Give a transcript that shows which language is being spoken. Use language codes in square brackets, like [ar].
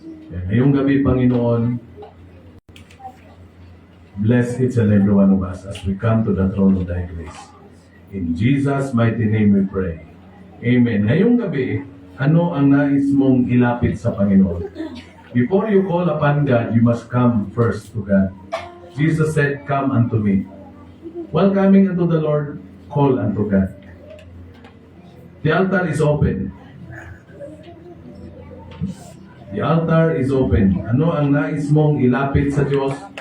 [tl] Kaya ngayong gabi, [en] Panginoon, bless each and every one of us as we come to the throne of Thy grace. In Jesus' mighty name we pray. Amen. [tl] Ngayong gabi, ano ang nais mong ilapit sa Panginoon? [en] Before you call upon God, you must come first to God. Jesus said, "Come unto me." While coming unto the Lord, call unto God. The altar is open. The altar is open. [tl] Ano ang nais mong ilapit sa Diyos?